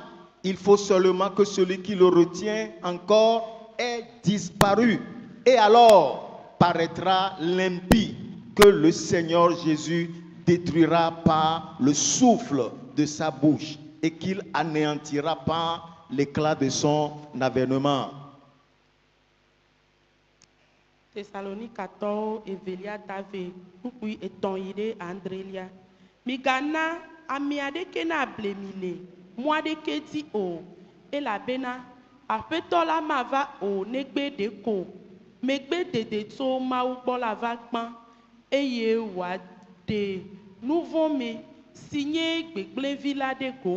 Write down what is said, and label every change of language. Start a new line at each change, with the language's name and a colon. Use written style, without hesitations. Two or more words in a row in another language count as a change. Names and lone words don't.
French: Il faut seulement que celui qui le retient encore ait disparu. Et alors paraîtra l'impie que le Seigneur Jésus détruira par le souffle de sa bouche et qu'il anéantira par l'éclat de son avènement.
Ewe: Thessalonicatɔwo evelia ta ve kpukpui etɔ̃ yi ɖe adrelia. Migana ame aɖeke na ble mi le mɔ aɖeke dzi o, elabena Aƒetɔ la mava o negbe ɖeko megbe dede tso Mawu gbɔ la va gbã, eye wòaɖe nu vɔ̃ me si nye gbegblẽvi la ɖe go.